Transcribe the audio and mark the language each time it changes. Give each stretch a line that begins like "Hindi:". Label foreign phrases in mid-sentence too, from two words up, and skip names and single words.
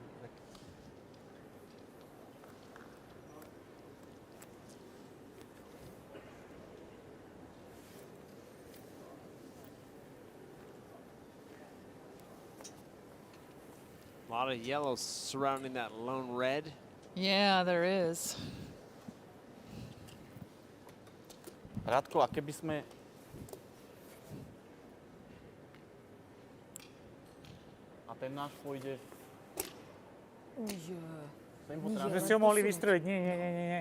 English: A lot of yellow surrounding that lone red. Yeah, there is.
Slovak: Radko, a keby sme... A ten náš pôjde... Že si ho mohli vystreliť. Nie.